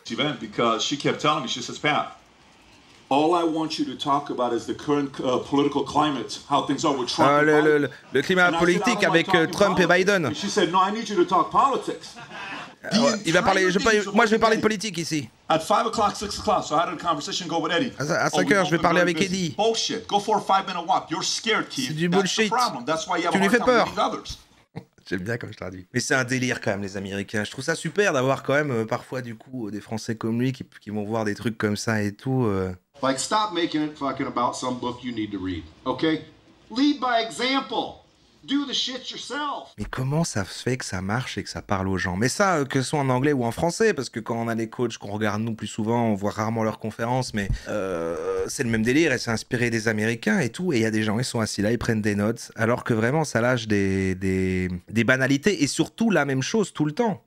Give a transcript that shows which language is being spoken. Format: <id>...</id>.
<en>Event because she kept telling me, she says, Pat, All I want you to talk about is the current political climate, how things are with Trump and Biden.</en> <fr>Le climat politique avec Trump et Biden.</fr> <en>And she said, no, I need you to talk politics.</en> <fr>Il va parler, moi je vais parler de politique ici.</fr> <en>At 5 o'clock, 6 o'clock, so I had a conversation go with Eddie.</en> <fr>À 5 heures, je vais parler avec Eddie.</fr> <en>Bullshit. Go for a 5-minute walk. You're scared, Keith.</en> <fr>C'est du bullshit. Tu lui fais peur. J'aime bien comme je traduis. Mais c'est un délire quand même, les Américains. Je trouve ça super d'avoir quand même parfois du coup des Français comme lui qui vont voir des trucs comme ça et tout.</fr> <en>Like, stop making it fucking about some book you need to read, okay? Lead by example. Do the shit yourself.</en> <fr>Mais comment ça se fait que ça marche et que ça parle aux gens? Mais ça, que ce soit en anglais ou en français, parce que quand on a les coachs qu'on regarde nous plus souvent, on voit rarement leurs conférences, mais c'est le même délire et c'est inspiré des Américains et tout. Et il y a des gens, ils sont assis là, ils prennent des notes, alors que vraiment ça lâche des banalités et surtout la même chose tout le temps.</fr>